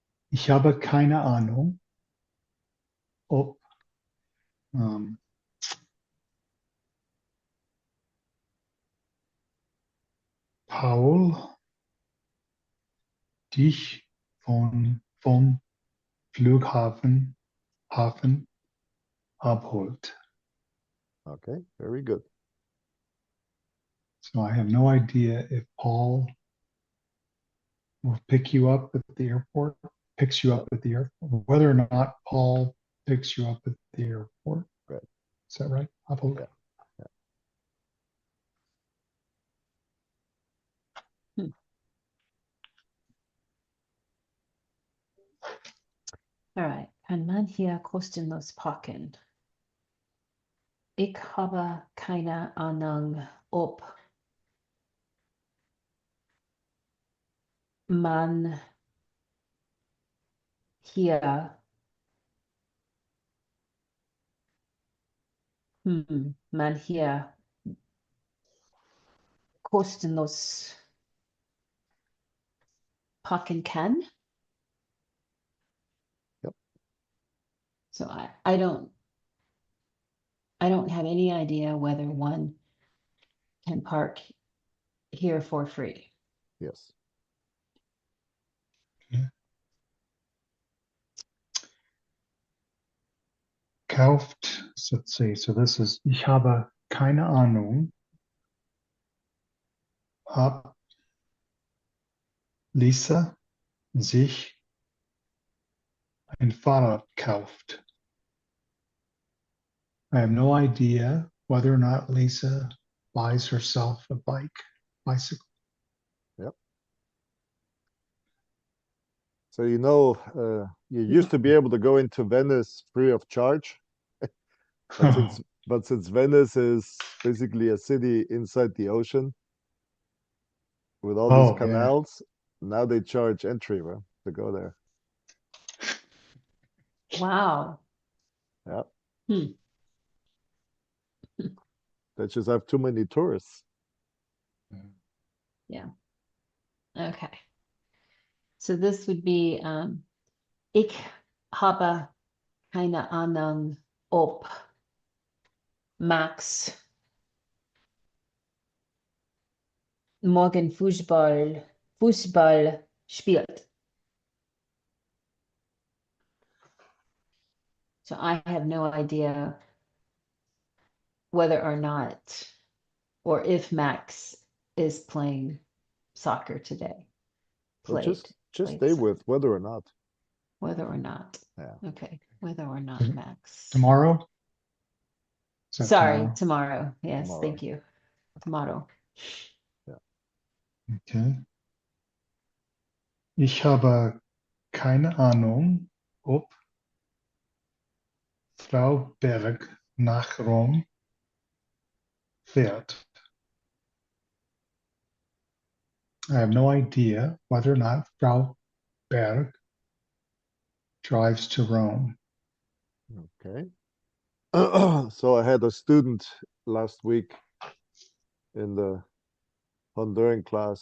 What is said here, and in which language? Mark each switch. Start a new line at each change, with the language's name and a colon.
German: Ich habe keine Ahnung, ob Paul dich vom Flughafen abholt.
English: Okay, very good. So I have no idea if Paul will pick you up at the airport, picks you up at the airport, whether or not Paul picks you up at the airport. Right. Is that right? Abholt? Yeah. All right.
German: Kann man hier kostenlos parken? Ich habe keine Ahnung, ob man hier man hier kostenlos parken kann.
English: Yep. So I don't have any idea whether one can park here for free. Yes. Kauft, so let's see. So this is,
German: ich habe keine Ahnung, ob Lisa sich ein Fahrrad kauft.
English: I have no idea whether or not Lisa buys herself a bicycle. So you used to be able to go into Venice free of charge, but since Venice is basically a city inside the ocean with all these Oh, yeah. canals, now they charge entry, right, to go there. Wow. Yeah. Hmm. They just have too many tourists. Yeah. Okay. So this would be
German: ich habe keine Ahnung, ob Max morgen Fußball spielt.
English: So I have no idea whether or not, or if Max is playing soccer today. So just Played stay soccer. with whether or not. Whether or not. Yeah. Okay. Whether or not Mhm. Max. Tomorrow? Is that Sorry, tomorrow. Yes, Tomorrow. thank you. Tomorrow. Okay.
German: Ich habe keine Ahnung, ob Frau Berg nach Rom fährt.
English: I have no idea whether or not Frau Berg drives to Rome. Okay. So I had a student last week in the Honduran class.